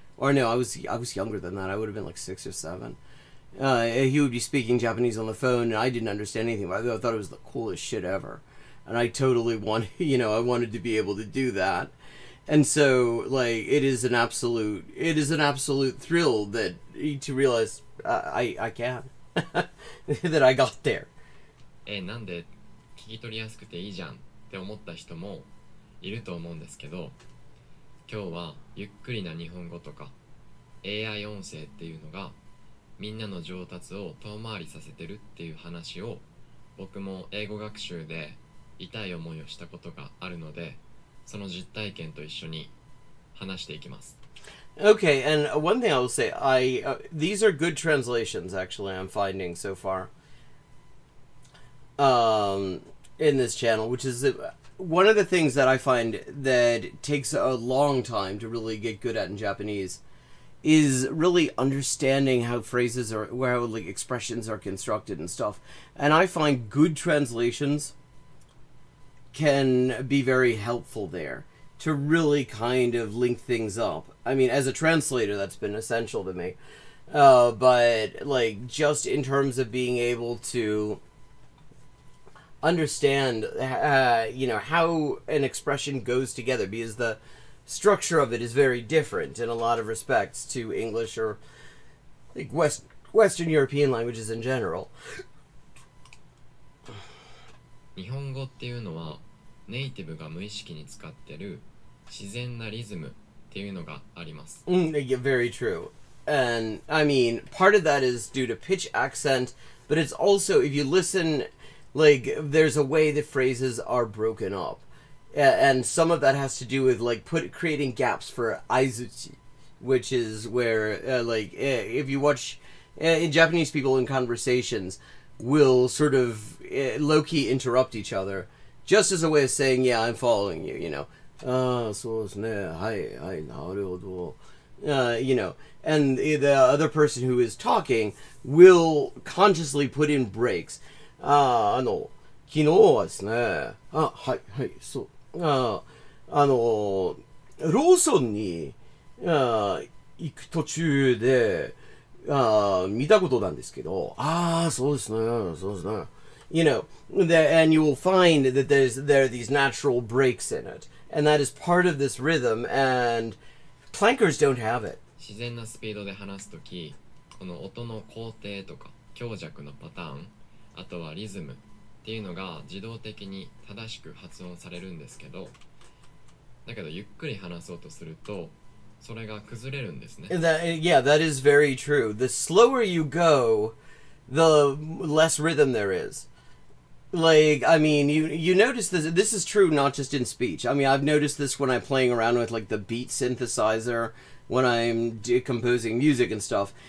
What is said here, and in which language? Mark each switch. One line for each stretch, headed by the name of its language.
English: Or no, I was younger than that. I would have been like 6 or 7. He would be speaking Japanese on the phone, and I didn't understand anything. But I thought it was the coolest shit ever, and I totally wanted, I wanted to be able to do that. And so, like, it is an absolute thrill that to realize I can that I got there.
Japanese: なんで聞き取りやすくていいじゃんって思った人もいると思うんですけど、今日はゆっくりな日本語とか AI 音声っていうのがみんなの上達を遠回りさせてるっていう話を、僕も英語学習で痛い思いをしたことがあるので、その実体験と一緒に話していきます。
English: Okay, and one thing I will say, these are good translations, actually, I'm finding so far. In this channel, which is one of the things that I find that takes a long time to really get good at in Japanese, is really understanding how phrases are, how like expressions are constructed and stuff. And I find good translations can be very helpful there to really kind of link things up. I mean, as a translator, that's been essential to me. But like just in terms of being able to understand how an expression goes together, because the structure of it is very different in a lot of respects to English or like Western European languages in general.
Japanese: 日本語っていうのはネイティブが無意識に使ってる自然なリズムっていうのがあります。
English: Yeah, very true. And I mean, part of that is due to pitch, accent, but it's also, if you listen, like, there's a way that phrases are broken up. And some of that has to do with, like, creating gaps for aizuchi, which is where, if you watch, in Japanese people in conversations will sort of low-key interrupt each other, just as a way of saying, yeah, I'm following you,
Japanese: so desu ne, hai, naruhodo.
English: And the other person who is talking will consciously put in breaks.
Japanese: 昨日はですね、はい、そう。ローソンに行く途中で見たことなんですけど、そうですね、そうですね。
English: And you will find that there are these natural breaks in it. And that is part of this rhythm, and clankers don't have it.
Japanese: 自然なスピードで話すとき、この音の工程とか強弱のパターン、あとはリズムっていうのが自動的に正しく発音されるんですけど、だけどゆっくり話そうとするとそれが崩れるんですね。
English: That is very true. The slower you go, the less rhythm there is. Like, I mean, you notice this. This is true not just in speech. I mean, I've noticed this when I'm playing around with like the beat synthesizer, when I'm composing music and stuff.